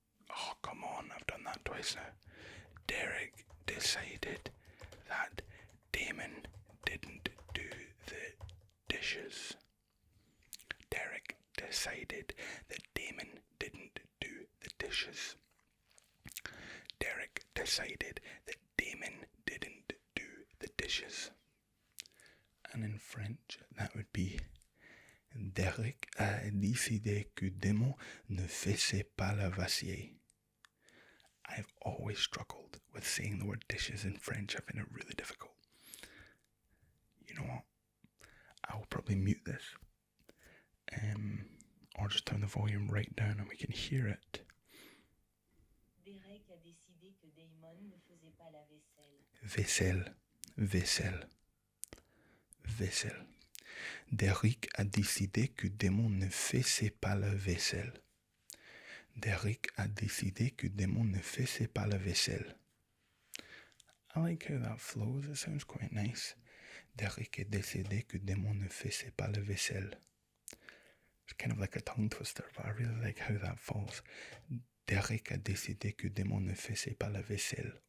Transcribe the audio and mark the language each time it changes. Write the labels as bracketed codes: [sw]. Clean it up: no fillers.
[en] Oh, come on, I've done that twice now. Derek decided that Damon didn't do the dishes. Derek decided that Damon didn't do the dishes. Derek decided that Damon didn't do the dishes. And in French, that would be [fr] Derek a décidé que Damon ne faisait pas la vaisselle. [en] I've always struggled with saying the word dishes in French. I find it really difficult. You know what? I'll probably mute this. Or just turn the volume right down and we can hear it. [fr] Derek a décidé que Damon ne faisait pas la vaisselle. Vaisselle, vaisselle, vaisselle. Derek a décidé que Damon ne faisait pas la vaisselle. Derek a décidé que Damon ne faisait pas la vaisselle. [en] I like how that flows. It sounds quite nice. [fr] Derek a décidé que Damon ne faisait pas la vaisselle. [en] It's kind of like a tongue twister, but I really like how that falls. [fr] Derek a décidé que Damon ne faisait pas la vaisselle.